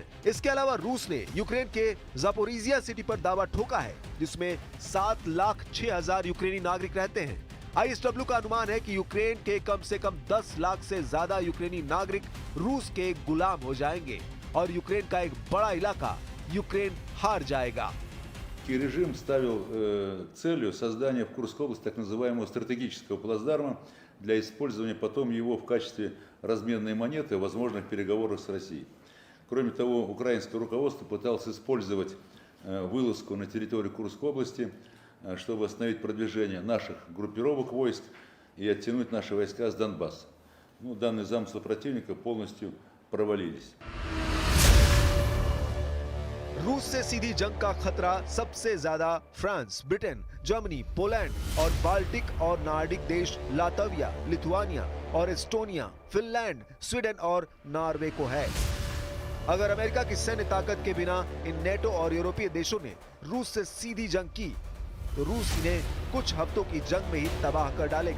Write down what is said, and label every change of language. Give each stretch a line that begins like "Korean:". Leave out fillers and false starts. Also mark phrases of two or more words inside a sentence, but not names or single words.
Hindi: इसके अलावा रूस ने यूक्रेन के जापोरिजिया सिटी पर दावा ठोका है, जिसमें 7,06,000 यूक्रेनी नागरिक रहते हैं। ISW का अनुमान है कि यूक्रेन के कम से कम 10 लाख से ज्यादा यूक्रेनी नागरिक रूस के गुलाम हो जाएंगे और यूक्रेन का एक बड़ा इलाका यूक्रेन हार जाएगा।
Russian: Режим ставил целью создания в Курской области так называемого стратегического плацдарма для использования потом его в качестве разменной монеты в возможных переговорах с Россией. Кроме того, украинское руководство пыталось использовать вылазку на территорию Курской области, чтобы остановить продвижение наших группировок войск и оттянуть наши войска с Донбасса. Данные замыслы противника полностью провалились.
Hindi: रूस से सीधी जंग का खतरा सबसे ज्यादा फ्रांस, ब्रिटेन, जर्मनी, पोलैंड और बाल्टिक और नार्डिक देश लातविया, लिथुआनिया और एस्टोनिया, फिनलैंड, स्वीडन और नॉर्वे को है। अगर अमेरिका की सैन्य ताकत के बिना इन नेटो और यूरोपीय देशों ने रूस से सीधी जंग की तो रूस इन्हें कुछ हफ्तों की जंग में ही तबाह कर डालेगा।